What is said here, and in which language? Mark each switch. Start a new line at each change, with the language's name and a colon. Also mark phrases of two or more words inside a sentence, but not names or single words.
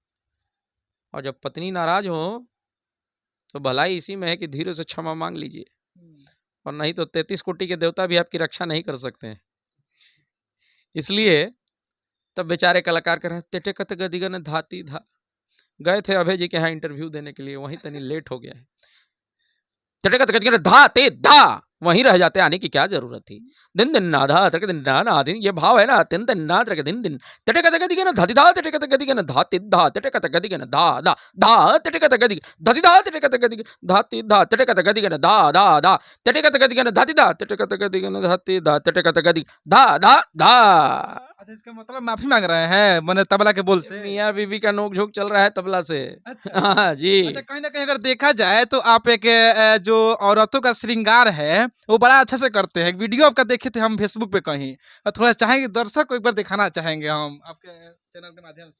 Hindi: और जब पत्नी नाराज हो तो भलाई इसी में है कि धीरे से क्षमा मांग लीजिए, और नहीं तो 33 कोटि के देवता भी आपकी रक्षा नहीं कर सकते हैं। इसलिए तब बेचारे कलाकार कह रहे हैं, "तेटे गदिगन धाती धा।" गए थे अभय जी के यहाँ इंटरव्यू देने के लिए, वहीं तनी लेट हो गया है। तेटे गदिगन धा ते धा, वहीं रह जाते, आने की क्या जरूरत थी? दिन दिन ना धा तक दिन ना ना दिन, ये भाव है ना, दिन दिन ना तक दिन दिन। तेटे गदिगन धाती धा, तेटे गदिगन धाती धा, तेटे गदिगन धा धा धा, तेटे गदिग धाती धा, तेटे गदिग धाती धा, तेटे गदिगन धा धा धा, तेटे गदिगन धाती धा, तेटे गदिगन धाती धा, तेटे गदिग धा धा धा। अच्छा, इसका मतलब माफ़ी माँग रहे हैं मने तबला के बोल से? मियाँ बीबी का नोक-झोंक चल रहा है तबला से। अच्छा। हाँ जी। अच्छा, कहीं न कहीं अगर देखा जाए तो आप एक जो औरतों का श्रृंगार है, वो बड़ा अच्छे से करते हैं। एक वीडियो आपका देखे थे हम फेसबुक पे कहीं, थोड़ा चाहेंगे दर्शक को एक बार दिखाना चाहेंगे हम आपके चैनल के माध्यम से।